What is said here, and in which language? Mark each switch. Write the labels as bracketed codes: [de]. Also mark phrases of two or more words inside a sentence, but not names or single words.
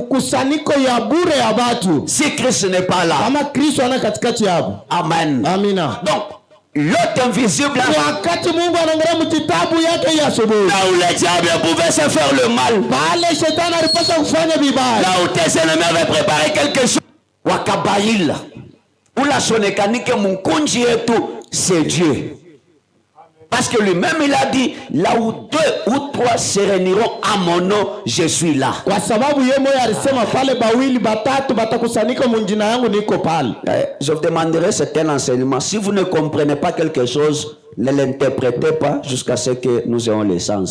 [fr] Si Christ n'est pas là. Amen. Donc l'autre invisible, là où le diable pouvait se faire le mal, là où tes ennemis avaient préparé quelque chose, [lu] Wakabaila ula sonekanike munkunji yetu [fr] c'est Dieu. Parce que lui-même il a dit là où 2 ou 3 se réuniront à mon nom, je suis là. Je vous demanderai certains enseignements. Si vous ne comprenez pas quelque chose, ne l'interprétez pas jusqu'à ce que nous ayons le sens.